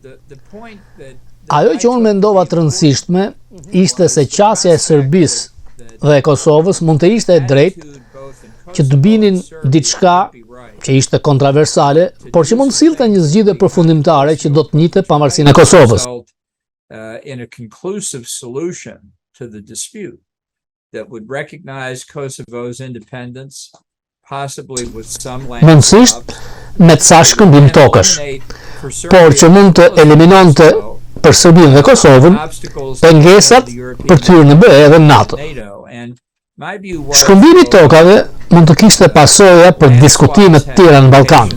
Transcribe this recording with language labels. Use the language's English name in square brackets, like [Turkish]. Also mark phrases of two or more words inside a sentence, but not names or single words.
[Albanian] Ajo që unë mendova të rëndësishme ishte se qasja e Serbisë dhe e Kosovës mund të ishte e drejtë që të binin diçka që ishte kontroversale, por që mund sillte një zgjidhje përfundimtare që do të njite pavarësinë e Kosovës. [English] In a conclusive solution to the dispute that would recognize Kosovo's independence, possibly with some land [Albanian] mundësisht me të sa shkëmbim tokësh, por që mund të eliminonte për Serbinë dhe Kosovën pengesat për të hyrë në BE dhe NATO. Shkëmbimi i tokave mund të kishte pasoja për diskutime të tjera në Ballkan.